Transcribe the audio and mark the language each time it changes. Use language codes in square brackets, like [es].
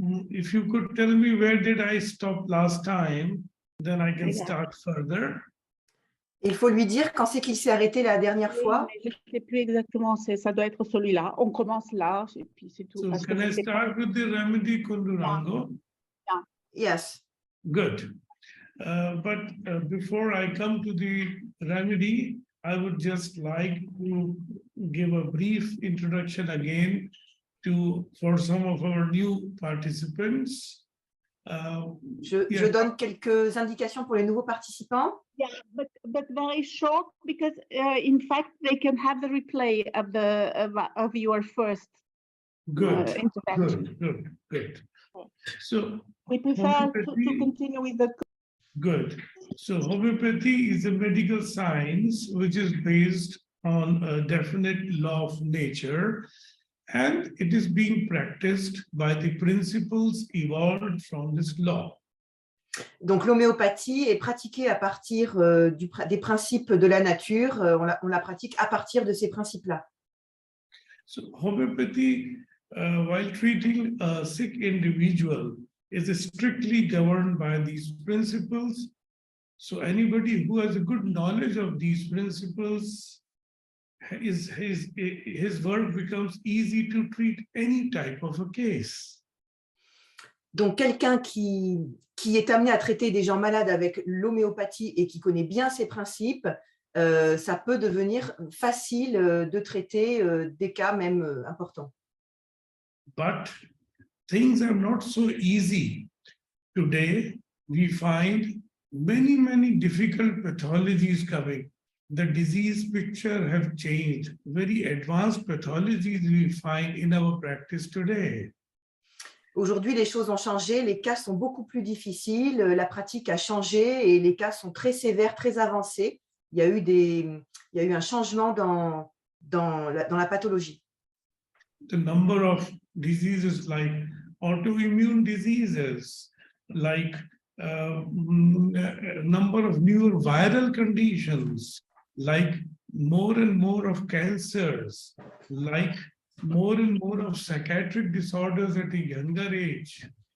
[en] If you could tell me where did I stop last time, then I can start further. [fr] Il faut lui dire quand c'est qu'il s'est arrêté la dernière fois. Je ne sais plus exactement, ça doit être celui-là. On commence là, et puis c'est tout. [en] So can I start with the remedy Kundurango? Yes. Good. But before I come to the remedy, I would just like to give a brief introduction again for some of our new participants. [fr] Je donne quelques indications pour les nouveaux participants. [en] Yeah, but very short because in fact they can have the replay of your first introduction. Good. So we prefer to continue with the. Good. So homeopathy is a medical science which is based on a definite law of nature, and it is being practiced by the principles evolved from this law. [fr] Donc l'homéopathie est pratiquée à partir des principes de la nature. On la pratique à partir de ces principes-là. [en] So homeopathy, while treating a sick individual, is strictly governed by these principles. So anybody who has a good knowledge of these principles, his work becomes easy to treat any type of a case. [fr] Donc quelqu'un qui est amené à traiter des gens malades avec l'homéopathie et qui connaît bien ces principes, ça peut devenir facile de traiter des cas même importants. [en] But things are not so easy. Today, we find many difficult pathologies coming. The disease picture have changed. Very advanced pathologies we find in our practice today. [fr] Aujourd'hui, les choses ont changé, les cas sont beaucoup plus difficiles, la pratique a changé et les cas sont très sévères, très avancés. Il y a eu un changement dans la pathologie. [en] The number of diseases like autoimmune diseases, like number of new viral conditions, like more and more of cancers, like more and more of psychiatric disorders at a younger age.